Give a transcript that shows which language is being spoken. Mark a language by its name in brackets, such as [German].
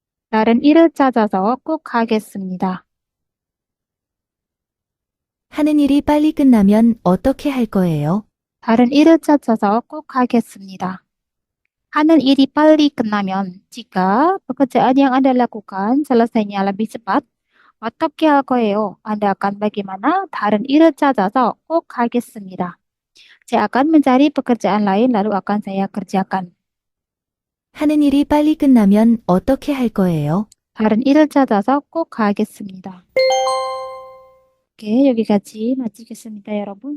[Korean] 다른 일을 찾아서 꼭 하겠습니다. 하는 일이 빨리 끝나면 어떻게 할 거예요? 다른 일을 찾아서 꼭 하겠습니다. 하는 일이 빨리 끝나면 [Indonesian] jika pekerjaan yang Anda lakukan selesainya lebih cepat, [Korean] 어떻게 할 거예요? [Indonesian] Anda akan bagaimana? [Korean] 다른 일을 찾아서 꼭 하겠습니다. [Indonesian] Saya akan mencari pekerjaan lain lalu akan saya kerjakan. [Korean] 하는 일이 빨리 끝나면 어떻게 할 거예요? 다른 일을 찾아서 꼭 하겠습니다. Oke, 여기까지 마치겠습니다, 여러분.